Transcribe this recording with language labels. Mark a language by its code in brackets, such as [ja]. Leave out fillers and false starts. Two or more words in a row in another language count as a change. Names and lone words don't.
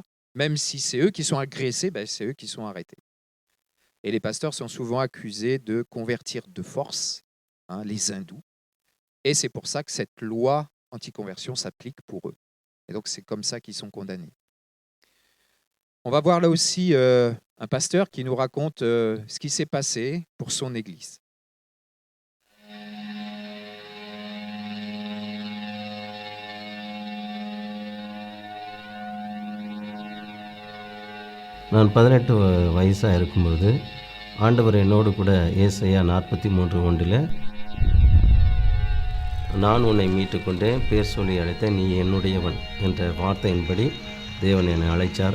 [fr] Même si c'est eux qui sont agressés, c'est eux qui sont arrêtés. Et les pasteurs sont souvent accusés de convertir de force les hindous. Et c'est pour ça que cette loi anti-conversion s'applique pour eux. Et donc c'est comme ça qu'ils sont condamnés. On va voir là aussi un pasteur qui nous raconte ce qui s'est passé pour son église. [ta] நான் 18 வயசாக இருக்கும்போது ஆண்டவர் என்னோடு கூட ஏசாயா 43:1 நான் உன்னை மீட்டு கொண்டேன், பேர் சொல்லி அழைத்த நீ என்னுடையவன் என்ற வார்த்தையின்படி தேவன் என்னை அழைச்சார்.